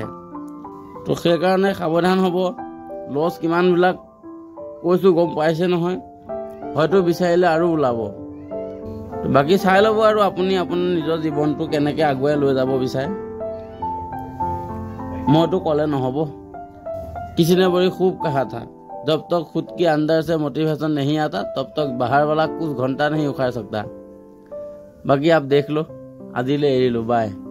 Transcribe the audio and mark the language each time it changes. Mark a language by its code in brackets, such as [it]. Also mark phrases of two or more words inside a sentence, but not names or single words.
[as] তো সেইকাৰণে সাৱধান হ'ব। লছ কিমানবিলাক কৈছোঁ গম পাইছে নহয়, হয়তো বিচাৰিলে আৰু ওলাব। বাকী চাই ল'ব আৰু আপুনি আপোনাৰ নিজৰ জীৱনটো কেনেকৈ আগুৱাই লৈ যাব বিচাৰে। মইতো ক'লে নহ'ব। [hi] किसी ने बड़ी खूब कहा था, जब तक खुद के अंदर से मोटिवेशन नहीं आता तब तक बाहर वाला कुछ घंटा नहीं उखाड़ सकता। बाकी आप देख लो, आदिले एरिलो, बाय।